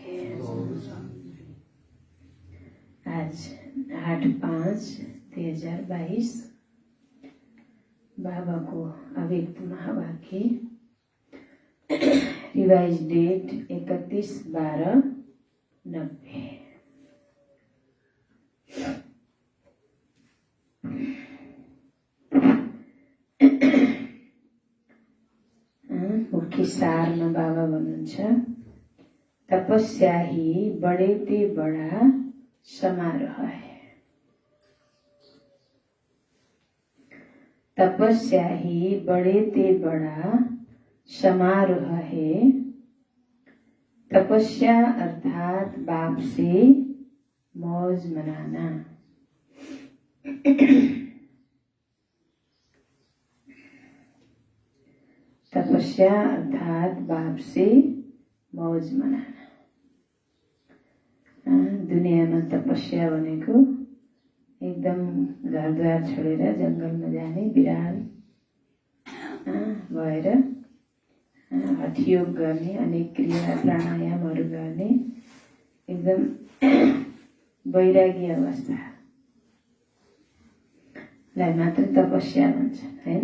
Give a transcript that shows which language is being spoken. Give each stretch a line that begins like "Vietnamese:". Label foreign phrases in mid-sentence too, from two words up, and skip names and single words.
Nepali: ओम शांति। आज 8/5/2022 बाबा को अव्यक्त महावाक्य,
English: revise date
Nepali: 31/12/90। मुख्य सारमा बाबा भन्नुहुन्छ,
Hindi: तपस्या ही बड़े ते बड़ा समारोह है। तपस्या ही बड़े ते बड़ा समारोह है। तपस्या अर्थात बाप से मौज मनाना। तपस्या अर्थात बाप से मौज मनाना।
Nepali: दुनियामा तपस्या भनेको एकदम घरद्वार छोडेर जङ्गलमा जाने बिराल भएर हठयोग गर्ने, अनेक क्रिया प्राणायामहरू गर्ने एकदम वैरागी अवस्थालाई मात्र तपस्या भन्छन्, हैन?